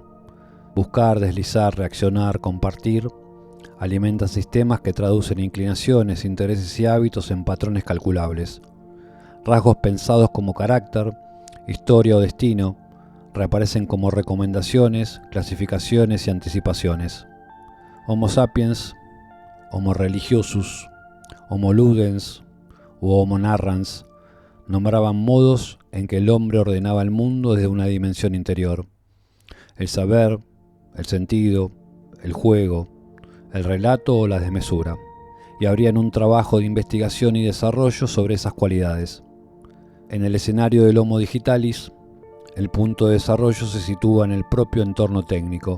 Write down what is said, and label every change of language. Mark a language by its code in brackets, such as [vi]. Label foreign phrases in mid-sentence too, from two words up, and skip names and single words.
[es] Buscar, deslizar, reaccionar, compartir, alimenta sistemas que traducen inclinaciones, intereses y hábitos en patrones calculables. Rasgos pensados como carácter, historia o destino reaparecen como recomendaciones, clasificaciones y anticipaciones. Homo sapiens, Homo religiosus, Homo ludens u Homo narrans nombraban modos en que el hombre ordenaba el mundo desde una dimensión interior. El saber, el sentido, el juego, el relato o la desmesura, y abrían un trabajo de investigación y desarrollo sobre esas cualidades. En el escenario del Homo digitalis, el punto de desarrollo se sitúa en el propio entorno técnico.